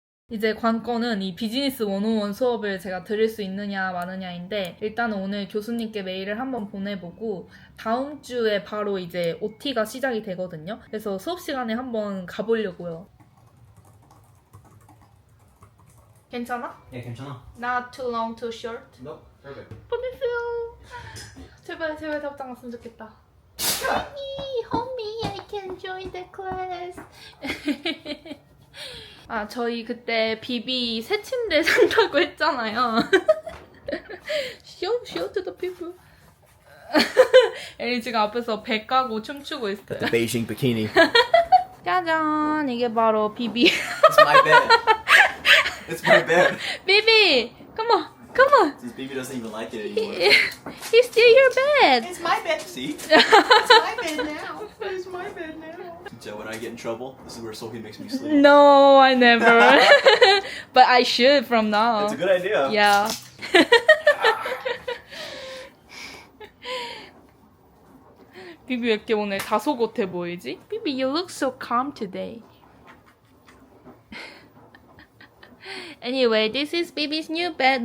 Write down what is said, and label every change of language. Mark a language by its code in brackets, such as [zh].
[ko] 이제 관건은 이 비즈니스 101 수업을 제가 들을 수 있느냐 마느냐인데 일단은 오늘 교수님께 메일을 한번 보내보고 다음 주에 바로 이제 OT가 시작이 되거든요. 그래서 수업 시간에 한번 가보려고요. 괜찮아? 예, 괜찮아. [en] Not too long, too short? No, perfect. [ko] 보내세요. 제발 답장 왔으면 좋겠다. [en] Homie, I can join the class. [ko] 아, 저희 그때 비비 새 침대 산다고 했잖아요. [en] Show to the people. [ko] 에리 지금 앞에서 배 까고 춤추고 있어요. [en] The Beijing bikini. [ko] 짜잔, 이게 바로 비비. [en] It's my bed. It's my bed. 비비, come on. Since Baby doesn't even like it anymore. He's still your bed. It's my bed. See? It's my bed now. It's my bed now. So when I get in trouble, this is where Sophie makes me sleep. No, I never. But I should from now. It's a good idea. Yeah. [ko] 비비 왜 이렇게 오늘 다소곳해 보이지? [en] 비비, you look so calm today. Anyway, this is Bibi's new bed.